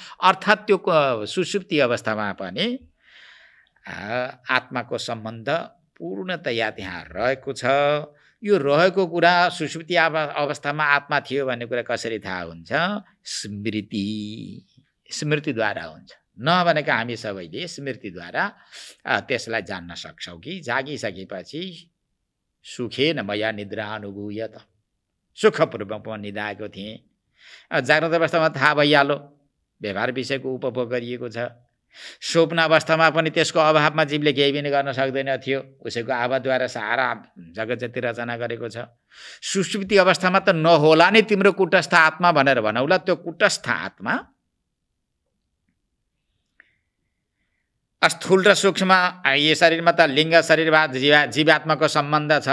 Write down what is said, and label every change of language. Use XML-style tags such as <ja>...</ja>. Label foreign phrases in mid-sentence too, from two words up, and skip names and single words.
<ne>अर्थात् त्यो सुषुप्ति अवस्थामा पनि आत्माको सम्बन्ध पूर्णतया त्यहाँ रहेको छ। यो रहेको कुरा सुषुप्ति अवस्थामा आत्मा थियो भन्ने कुरा कसरी थाहा हुन्छ? स्मृतिद्वारा हुन्छ। नभनेको हामी सबैले स्मृतिद्वारा त्यसलाई जान्न सक्छौँ कि जागिसकेपछि</ne> <sa>सुखेन मया निद्रा अनुभूयत,</sa> <ne>सुखपूर्वक म निदाएको थिएँ। जाग्रत अवस्थामा थाहा भइहाल्यो, व्यवहार विषयको उपभोग गरिएको छ। स्वप्न अवस्थामा पनि त्यसको अभावमा जीवले केही पनि गर्न सक्दैन थियो, उसैको आभाद्वारा सारा जगत जति रचना गरेको छ। सुषुप्ति अवस्थामा त नहोला नि तिम्रो कुटस्थ आत्मा भनेर भनौला, त्यो कुटस्थ आत्मा स्थूल र सूक्ष्म यी शरीरमा त लिङ्ग शरीरवाद जीवात्माको सम्बन्ध छ।</ne>